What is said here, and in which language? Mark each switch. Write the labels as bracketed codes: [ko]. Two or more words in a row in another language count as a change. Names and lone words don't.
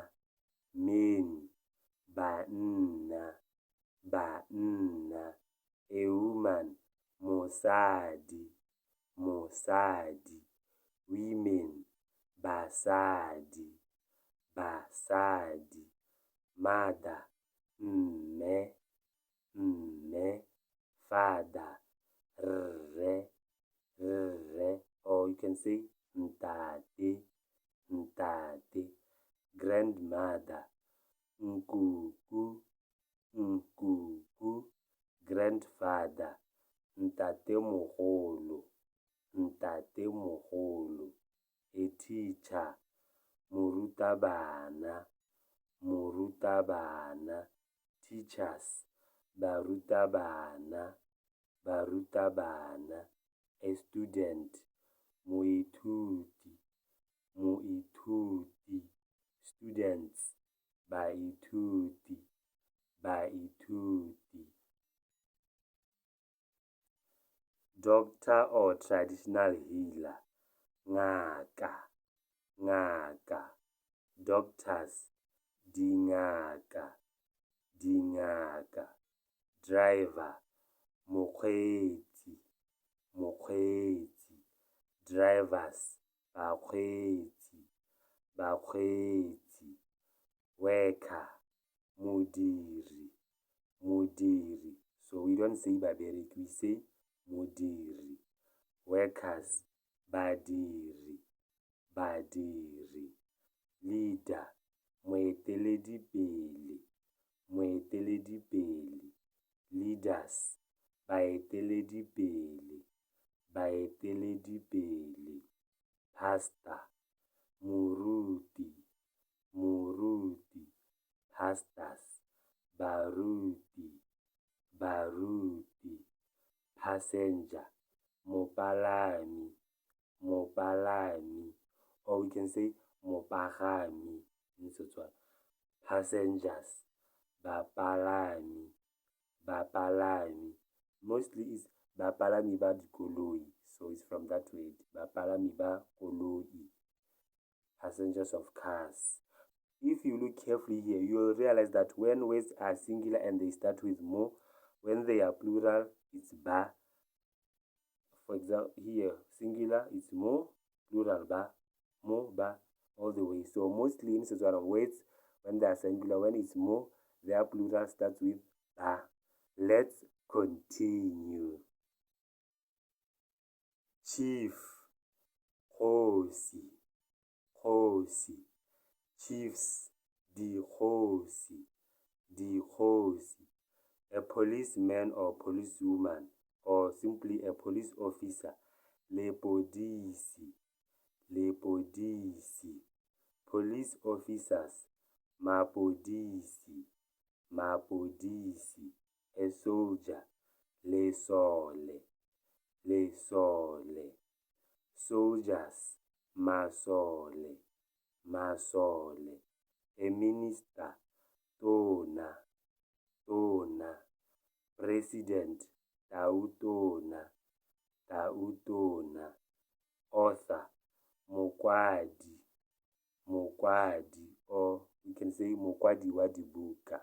[tn] Men, banna, banna. [en] A woman, [tn] mosadi, mosadi. Women, basadi, basadi. [en] Mother, [tn] mme, mme. Father, rre, rre. [en] Or you can say [tn] ntate, ntate. [en] Grandmother, [tn] nkuku, nkuku. Grandfather, ntate mogolo, ntate mogolo. [en] A teacher, [tn] morutabana, morutabana. Teachers, barutabana, barutabana. [en] A student, [tn] moithuti, moithuti. Students, baithuti, baithuti. [en] Doctor or traditional healer, [tn] ngaka, ngaka. Doctors, dingaka, dingaka. Driver, mokgweetsi, mokgweetsi. Drivers, bakgweetsi, bakgweetsi. Worker, modiri, modiri. [en] So we don't say babereki, we say modiri. [tn] Workers, badiri, badiri. Leader, moeteledipele, moeteledipele. Leaders, baeteledipele, baeteledipele. [en] Pastor, [tn] moruti, moruti. Pastors, baruti, baruti. Passenger, mopalami, mopalami. [en] Or we can say mopagami in Setswana. [tn] Passengers, bapalami, bapalami. [en] Mostly is [tn] bapalami ba dikoloi. [en] So it's from that word, [tn] bapalami ba koloi. [en] Passengers of cars. If you look carefully here, you will realize that when words are singular and they start with mo, when they are plural, it's ba. For example, here, singular is mo, plural ba, mo, ba, all the way. So mostly in Setswana words, when they are singular, when it's mo, their plural starts with ba. Let's continue. Chief, [tn] kgosi, kgosi. Chiefs, dikgosi, dikgosi. [en] A policeman or policewoman, or simply a police officer, [tn] lepodisi, [en] mapodisi, police officers, [tn] mapodisi, mapodisi, [en] a soldier, [tn] lesole, lesole, soldiers, masole, masole, [en] a minister, [tn] tona, tona, president, tautona, tautona, author, mokwadi, mokwadi, [en] or you can say [tn] mokwadi wa dibuka.